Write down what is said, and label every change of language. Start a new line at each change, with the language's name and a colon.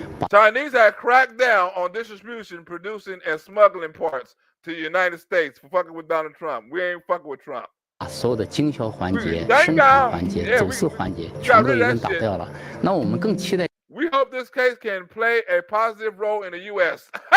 English: Chinese had cracked down on distribution, producing, and smuggling parts to the United States for fucking with Donald Trump. We ain't fucking with Trump.
Chinese: 所有的经销环节、生产环节、走私环节全都一顿打掉了。那我们更期待。
English: We hope this case can play a positive role in the U.S.